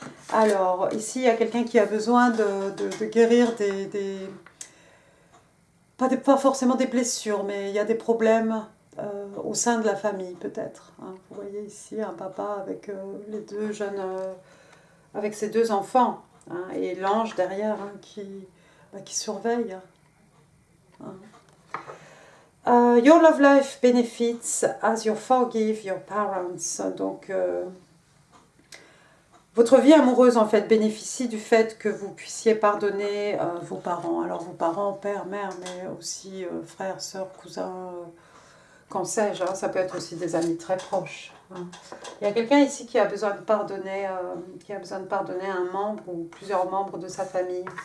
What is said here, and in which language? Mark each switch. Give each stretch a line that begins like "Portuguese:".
French: Alors, ici, il y a quelqu'un qui a besoin de guérir pas forcément des blessures, mais il y a des problèmes au sein de la famille, peut-être. Hein. Vous voyez ici un papa avec les deux jeunes, avec ses deux enfants, hein, et l'ange derrière hein, qui surveille. Hein.
English: Your love life benefits as you forgive your parents.
French: Donc, votre vie amoureuse, en fait, bénéficie du fait que vous puissiez pardonner vos parents. Alors, vos parents, père, mère, mais aussi frères, sœurs, cousins, qu'en sais-je. Hein, ça peut être aussi des amis très proches. Hein. Il y a quelqu'un ici qui a besoin de pardonner, un membre ou plusieurs membres de sa famille.